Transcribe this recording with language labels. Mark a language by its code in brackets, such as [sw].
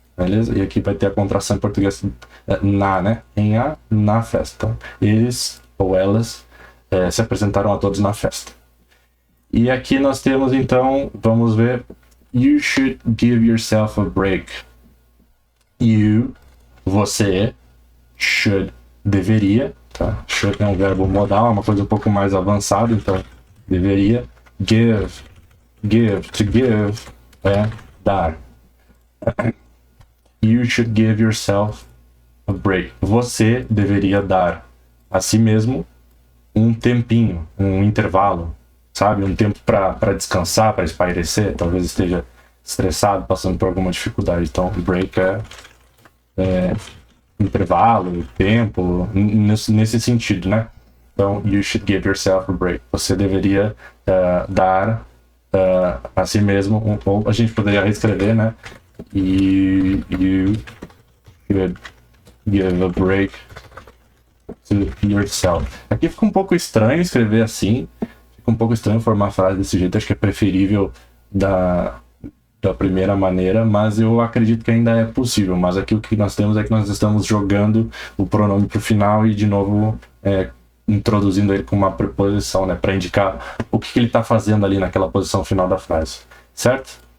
[pt] Beleza? E aqui vai ter a contração em português né? Na festa. Então, eles ou elas se apresentaram a todos na festa. E aqui nós temos, então, vamos ver. [en] You should give yourself a break. [pt] Você, should, deveria, tá? Should é um verbo modal, é uma coisa um pouco mais avançada, então deveria. Give, [en] Give. To give [pt] é dar. [en] You should give yourself a break. [pt] Você deveria dar a si mesmo um tempinho, um intervalo, sabe? Um tempo para descansar, para espairecer. Talvez esteja estressado, passando por alguma dificuldade. Então, break é intervalo, tempo, nesse sentido, né? Então, [en] you should give yourself a break. [pt] Você deveria dar a si mesmo, ou a gente poderia reescrever, né? [en] You should give a break to yourself. [pt] Aqui fica um pouco estranho escrever assim, fica um pouco estranho formar a frase desse jeito, acho que é preferível da primeira maneira, mas eu acredito que ainda é possível. Mas aqui o que nós temos é que nós estamos jogando o pronome para o final e de novo introduzindo ele com uma preposição, né, para indicar o que ele está fazendo ali naquela posição final da frase, certo?